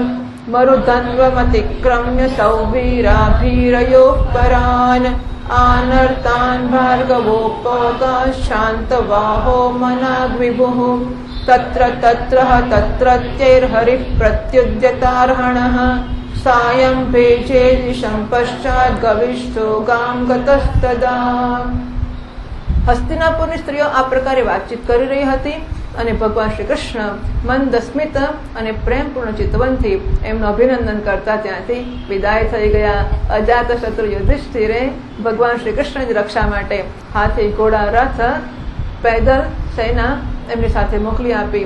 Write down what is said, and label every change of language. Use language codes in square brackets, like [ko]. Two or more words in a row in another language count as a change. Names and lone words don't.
[sa] मरुधन्वमतिक्रम्य सौवीराभीरयोः परान् आनर्तान् भार्गवोपगाः शान्तवाहो मनाग्विभुः तत्र तत्रत्यैर्हरिः प्रत्युद्यतार्हणः सायं भेजे दिशं पश्चात् गविष्ठो गां गतस्तदा. [gu] હસ્તિનાપુરની સ્ત્રીઓ આ પ્રકારે વાતચીત કરી રહી હતી અને ભગવાન શ્રી કૃષ્ણ મંદ સ્મિત અને પ્રેમપૂર્ણ ચિતવનથી એમનું અભિનંદન કરતા ત્યાંથી વિદાય થઈ ગયા. અજાતશત્રુ યુધિષ્ઠિરે ભગવાન શ્રી કૃષ્ણની રક્ષા માટે હાથી, ઘોડા, રથ, પેદલ સેના એમની સાથે મોકલી આપી.